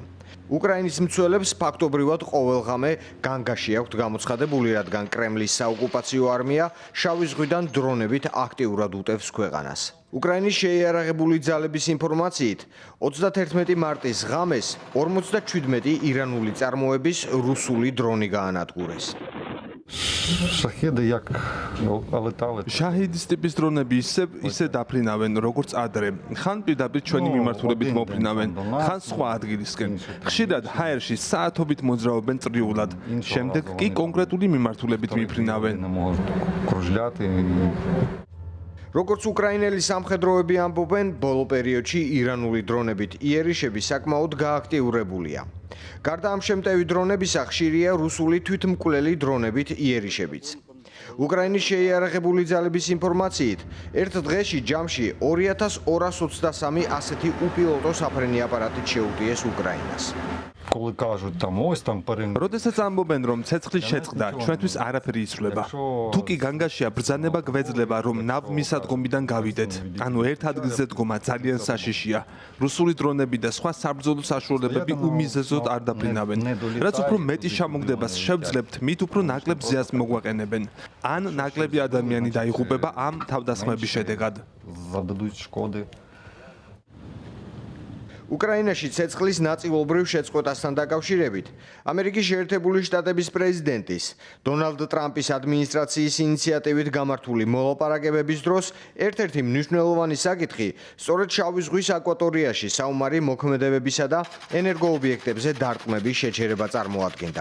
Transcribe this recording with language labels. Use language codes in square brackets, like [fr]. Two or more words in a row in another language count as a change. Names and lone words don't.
[ka] უკრაინის მცველებს ფაქტობრივად ყოველღამე განგაში აქვთ გამოცხადებული, რადგან კრემლის საოკუპაციო არმია შავი ზღვიდან დრონებით აქტიურად უტევს ქვეყანას. უკრაინის შეიარაღებული ძალების ინფორმაციით, 31 მარტის ღამეს 57 ირანული წარმოების რუსული დრონი გაანადგურეს. [uk] Шахеды як летали. [ka] შაჰიდის ტიპის დრონები ისე დაფრინავენ, როგორც ადრე. ხან პირდაპირ ჩვენი მიმართულებით მოფრინავენ, ხან სხვა ადგილისკენ. ხშირად ჰაერში საათობით მოძრაობენ წრიულად. შემდეგ კი კონკრეტული მიმართულებით მიფრინავენ. [uk] Кружляти. [ka] როგორც უკრაინელი სამხედროები ამბობენ, ბოლო პერიოდში ირანული დრონებით იერიშები საკმაოდ გააქტიურებულია. გარდა ამ შემტევი დრონებისა, ხშირია რუსული თვითმკვლელი დრონებით იერიშებიც. უკრაინის შეიარაღებული ძალების ინფორმაციით, ერთ დღეში ჯამში 2223 ასეთი უპილოტო საფრენი აპარატით შეუტიეს უკრაინას. [uk] Коли кажуть там ось там перемога. [ka] როდესაც ამბობენ, რომ ცეცხლის შეწყდა ჩვენთვის არაფერი იცვლება. თუ კი განგაშია ბრძანება გვეძლება, რომ ნავმისადგომიდან გავიდეთ. ანუ ერთ ადგილზე დგომა ძალიან საშიშია. რუსული დრონები და სხვა საბრძოლო საშუალებები უმიზეზოდ არ დაფრინავენ. რაც უფრო მეტი შემოგდებას შევძლებთ, მით უფრო ნაკლებ ზეას მოგვაყენებენ. ან ნაკლები ადამიანი დაიღუპება ამ თავდასხმების შედეგად. [uk] Зададуть шкоди. [ka] უკრაინაში ცეცხლის ნაწილობრივ შეწყვეტასთან დაკავშირებით ამერიკის შეერთებული შტატების პრეზიდენტის დონალდ ტრამპის ადმინისტრაციის ინიციატივით გამართული მოლაპარაკებების დროს ერთ-ერთი მნიშვნელოვანი საკითხი სწორედ შავი ზღვის აკვატორიაში საომარი მოქმედებებისა და ენერგოობიექტებზე დარტყმების შეჩერება წარმოადგენდა.